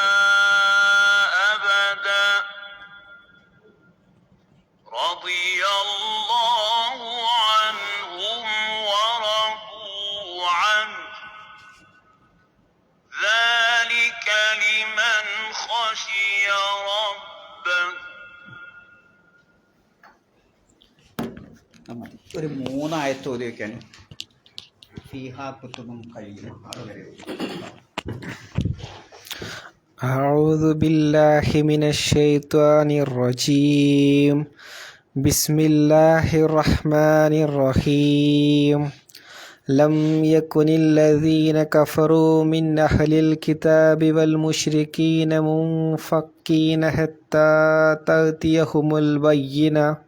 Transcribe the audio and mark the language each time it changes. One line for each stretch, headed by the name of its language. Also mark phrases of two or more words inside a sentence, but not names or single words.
Arabic: أبدا رضي الله عنهم ورضوا عنه ذلك لمن خشي ربه.
Malayalam: ഒരു 3 ആയത്ത് ഓതി വയ്ക്കാൻ.
Arabic: فيها كتب قيمة. അതുവരെ أعوذ بالله من الشيطان الرجيم بسم الله الرحمن الرحيم لم يكن الذين كفروا من أهل الكتاب والمشركين منفكين حتى تأتيهم البينة